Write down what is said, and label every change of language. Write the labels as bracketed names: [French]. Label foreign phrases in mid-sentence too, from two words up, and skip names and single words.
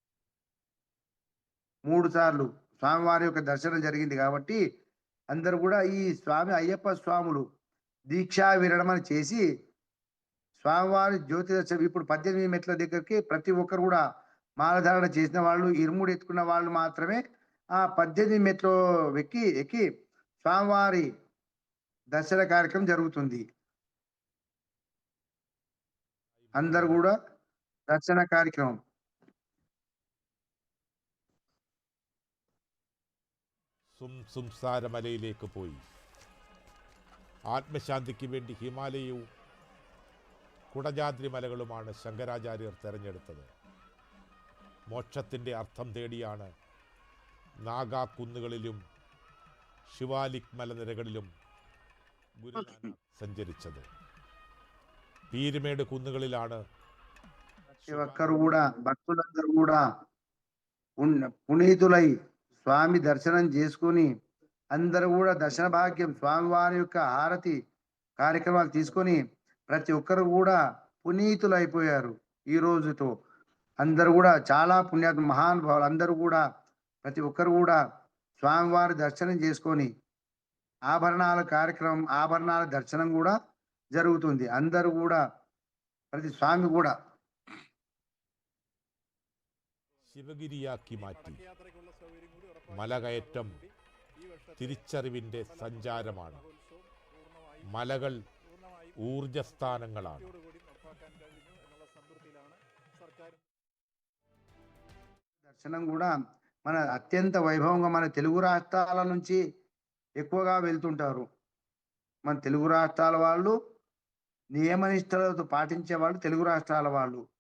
[Telugu] 3 సార్లు స్వామివారి యొక్క దర్శనం జరిగింది కాబట్టి అందరూ కూడా ఈ స్వామి అయ్యప్ప స్వాములు దీక్షా విరమణ చేసి స్వామివారి జ్యోతి దర్శనం ఇప్పుడు 18 మెట్ల దగ్గరికి ప్రతి ఒక్కరు కూడా మాలధారణ చేసిన వాళ్ళు ఇరుముడు ఎత్తుకున్న వాళ్ళు మాత్రమే ఆ 18 మెట్లు ఎక్కి స్వామివారి దర్శన కార్యక్రమం జరుగుతుంది. అందరు కూడా దర్శన కార్యక్రమం [Malayalam] സംസാരമലയിലേക്ക് പോയി. ആത്മശാന്തിക്ക് വേണ്ടി ഹിമാലയവും കുടജാദ്രി മലകളുമാണ് ശങ്കരാചാര്യർ തിരഞ്ഞെടുത്തത്. മോക്ഷത്തിൻ്റെ അർത്ഥം തേടിയാണ് നാഗാ കുന്നുകളിലും ശിവാലിക് മലനിരകളിലും ഗുരുനാനക് സഞ്ചരിച്ചത്. പീരുമേട് കുന്നുകളിലാണ് [Telugu] ప్రతి ఒక్కరు కూడా భక్తులందరూ కూడా పునీతులై స్వామి దర్శనం చేసుకుని అందరూ కూడా దర్శన భాగ్యం స్వామివారి యొక్క హారతి కార్యక్రమాలు తీసుకొని ప్రతి ఒక్కరు కూడా పునీతులైపోయారు. ఈ రోజుతో అందరూ కూడా చాలా పుణ్యాత్మ మహానుభావులు అందరూ కూడా ప్రతి ఒక్కరు కూడా స్వామివారి దర్శనం చేసుకొని ఆభరణాల దర్శనం కూడా జరుగుతుంది. అందరూ కూడా ప్రతి స్వామి కూడా [Malayalam] ശിവഗിരിയാക്കി മാറ്റി. മലകയറ്റം തിരിച്ചറിവിൻ്റെ സഞ്ചാരമാണ്. മലകൾ ഊർജസ്ഥാനങ്ങളാണ്. [Telugu] దర్శనం కూడా మన అత్యంత వైభవంగా మన తెలుగు రాష్ట్రాల నుంచి ఎక్కువగా వెళ్తుంటారు. మన తెలుగు రాష్ట్రాల వాళ్ళు నియమనిష్టలతో పాటించే వాళ్ళు తెలుగు రాష్ట్రాల వాళ్ళు.